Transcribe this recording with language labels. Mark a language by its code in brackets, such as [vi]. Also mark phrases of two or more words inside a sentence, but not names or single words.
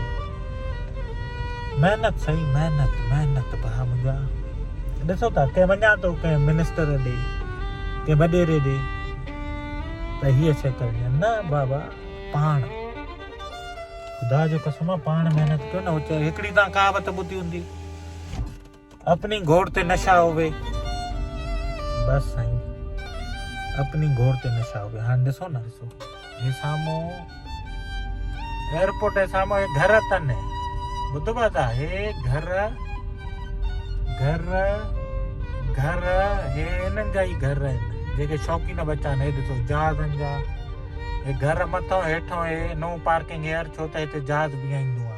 [sd] महिनत सही महिनत भाउ मुंहिंजा। ॾिसो था कंहिं वञा थो कंहिं मिनिस्टर ॾे कंहिं वॾेरे ॾे त हीअ शइ करणी आहे न बाबा। पाण ख़ुदा जो कसम आहे पाण महिनत कयो न। हिकिड़ी तव्हां कहावत ॿुधी हूंदी अपनी घोड़ ते नशा होवे। बस साईं अपनी घोड़ ते नशा होवे। हाणे ॾिसो न हे साम्हूं एयरपोर्ट जे साम्हूं हे घर अथनि। ॿुधो था हे घर हे हिननि जा ई घर आहिनि जेके शौक़ीन बच्चा आहिनि। हे ॾिसो जहाज़नि जा हे घर मथां हेठां हे [en] no parking [sd] एयर छो त हिते जहाज़ बीहाईंदो आहे।